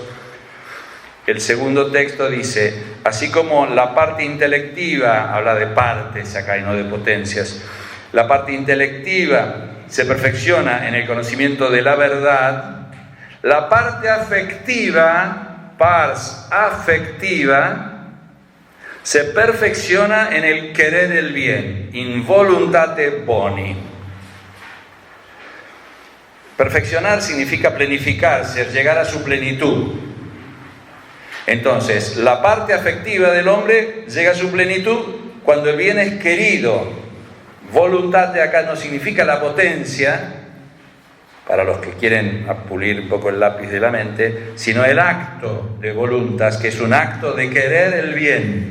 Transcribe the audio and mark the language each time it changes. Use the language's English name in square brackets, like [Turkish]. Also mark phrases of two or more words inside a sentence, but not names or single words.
[Spanish] El segundo texto dice: así como la parte intelectiva, habla de partes acá y no de potencias, la parte intelectiva se perfecciona en el conocimiento de la verdad, la parte afectiva, [Latin] pars afectiva, [Spanish] se perfecciona en el querer el bien, [Latin] in voluntate boni. [Spanish] Perfeccionar significa planificarse, llegar a su plenitud. Entonces, la parte afectiva del hombre llega a su plenitud cuando el bien es querido. Voluntate acá no significa la potencia, para los que quieren pulir un poco el lápiz de la mente, sino el acto de voluntas, que es un acto de querer el bien.